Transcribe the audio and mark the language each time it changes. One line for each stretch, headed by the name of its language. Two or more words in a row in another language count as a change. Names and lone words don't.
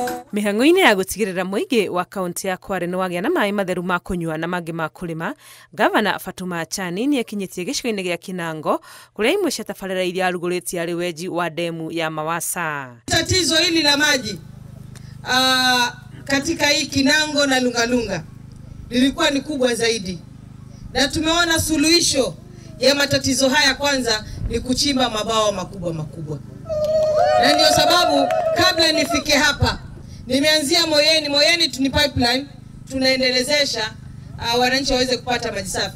Kikuyu: Mĩhang'o-inĩ ya gũtigĩrĩra mũingĩ wa kaunti ya Kwale nĩ wagĩa na maĩ matheru ma kũnyua na mangĩ ma kũrĩma, Gavana Fatuma Achani nĩ ekinyĩtie gĩcigo-inĩ gĩa Kinango kũrĩa imwe cia tabarĩra iria arugũrĩtie arĩ wenji wa demu ya Mawasa.
Swahili: Tatizo hili la maji katika hii Kinango na Lungalunga lilikuwa ni kubwa zaidi, na tumeona suluhisho ya matatizo haya kwanza ni kuchimba mabawa makubwa makubwa. Na ndio sababu kabla nifike hapa nimeanzia Moyeni tuni pipeline tunaendelezesha wananchi waweze kupata maji safi.